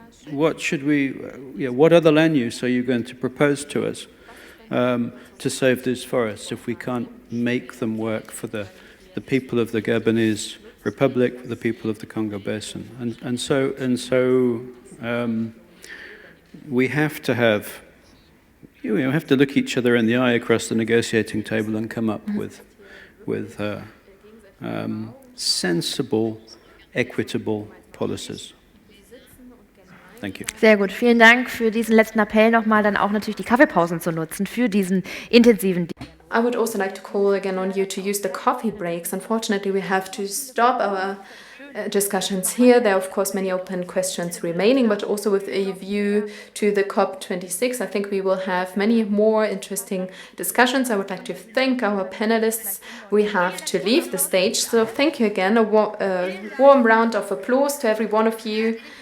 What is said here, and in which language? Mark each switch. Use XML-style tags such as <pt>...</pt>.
<en>What should we? What other land use are you going to propose to us to save these forests if we can't make them work for the people of the Gabonese Republic, the people of the Congo Basin, and so we have to have. We have to look each other in the eye across the negotiating table and come up with sensible, equitable policies. Thank you.</en> <de>Sehr gut, vielen Dank für diesen letzten Appell nochmal, dann auch natürlich die Kaffeepausen zu nutzen für diesen intensiven.</de> <en>I would also like to call again on you to use the coffee breaks. Unfortunately, we have to stop our discussions here. There are, of course, many open questions remaining, but also with a view to the COP26, I think we will have many more interesting discussions. I would like to thank our panelists. We have to leave the stage, so thank you again. A warm round of applause to every one of you.</en>